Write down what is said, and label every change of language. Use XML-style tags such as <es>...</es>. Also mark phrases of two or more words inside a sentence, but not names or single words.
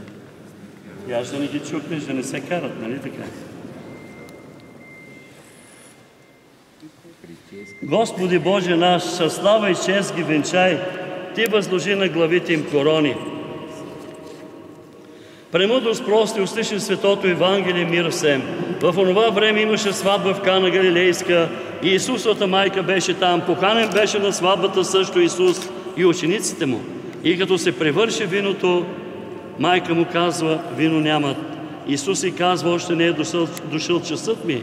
<bg>И аз да не ги чукнеш, да не се карат, нали така? Господи Боже наш, със слава и чест ги венчай, Ти възложи на главите им корони.</bg> <cu>Премудрост прости, услыши светото Евангелие, мир всем.</cu> <bg>В онова време имаше сватба в Кана Галилейска и Исусовата майка беше там. Поканен беше на сватбата също Исус и учениците му. И като се превърши виното, майка му казва, вино нямат. Исус и казва, още не е дошъл часът ми.</bg>